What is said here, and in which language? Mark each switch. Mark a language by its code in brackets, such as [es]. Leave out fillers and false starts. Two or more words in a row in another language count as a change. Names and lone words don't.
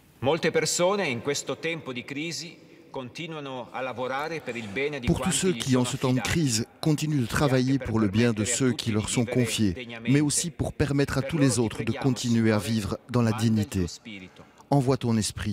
[it] Molte persone in questo tempo di crisi continuano a lavorare per il bene di [fr] Pour tous ceux qui, en ce temps de crise, continuent de travailler pour le bien de ceux qui leur sont confiés, mais aussi pour permettre à tous les autres de continuer à vivre dans la dignité. Envoie ton esprit.